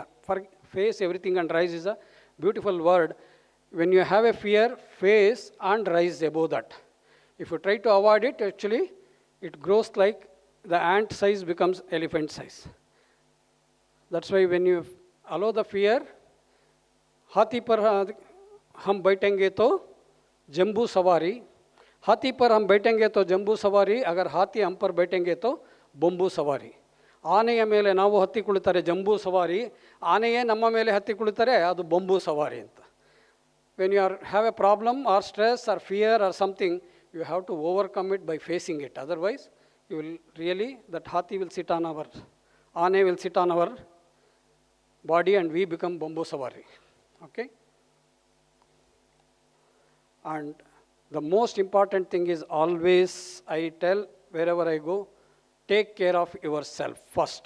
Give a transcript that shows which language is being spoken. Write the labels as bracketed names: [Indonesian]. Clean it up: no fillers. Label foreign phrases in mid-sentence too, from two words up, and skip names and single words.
[English] Face everything and rise is a beautiful word. When you have a fear, face and rise above that. If you try to avoid it, actually, it grows like the ant size becomes elephant size. That's why when you allow the fear, [Hindi] हाथी पर हम बैठेंगे तो जंबू सवारी, हाथी पर हम बैठेंगे तो जंबू सवारी, अगर हाथी हम पर बैठेंगे तो बोंबू सवारी. [Kannada] ಆನೆಯ ಮೇಲೆ ನಾವು ಹತ್ತಿ ಕುಳಿತರೆ ಜಂಬೂ ಸವಾರಿ, ಆನೆಯೇ ನಮ್ಮ ಮೇಲೆ ಹತ್ತಿ ಕುಳಿತರೆ ಅದು ಬೊಂಬು ಸವಾರಿ ಅಂತ. [English] When you have a problem or stress or fear or something, you have to overcome it by facing it. Otherwise, you will really, that hathi will sit on our, aane will sit on our body and we become bamboo savari. Okay? And the most important thing is always, I tell wherever I go, take care of yourself first.